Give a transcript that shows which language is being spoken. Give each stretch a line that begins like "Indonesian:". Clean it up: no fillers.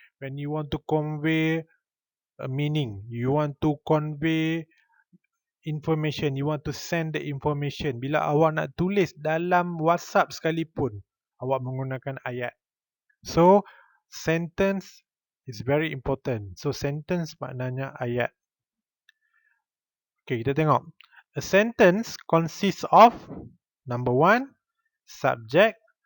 English: When you want to convey a meaning, you want to convey information, you want to send the information.
Malay: Bila awak nak tulis dalam WhatsApp sekalipun, awak menggunakan ayat.
English: So, sentence is very important.
Malay: So, sentence maknanya ayat. Okay, kita tengok.
English: A sentence consists of number one, subject,